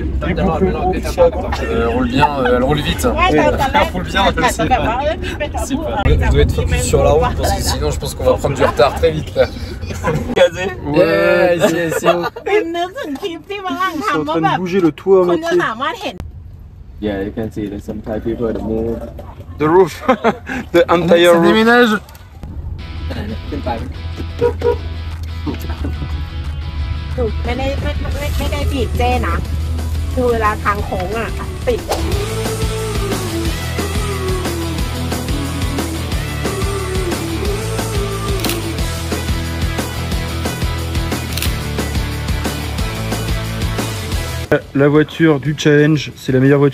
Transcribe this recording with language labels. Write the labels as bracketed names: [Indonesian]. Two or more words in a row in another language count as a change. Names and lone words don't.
[French] Elle roule bien, elle roule vite. Elle roule bien, elle doit être focus sur la route parce que sinon je pense qu'on va prendre du retard très vite là. Gazé. Ouais, c'est en train de bouger le toit à moitié. [English] Yeah, you can see there's some Thai people that move. The roof, the entire roof. [French] Déménage. [Thai] ขึ้นไป ไม่ได้บีบเจ้นะคือเวลาทางโค้งอ่ะติด [French] La voiture du challenge, c'est la meilleure voiture.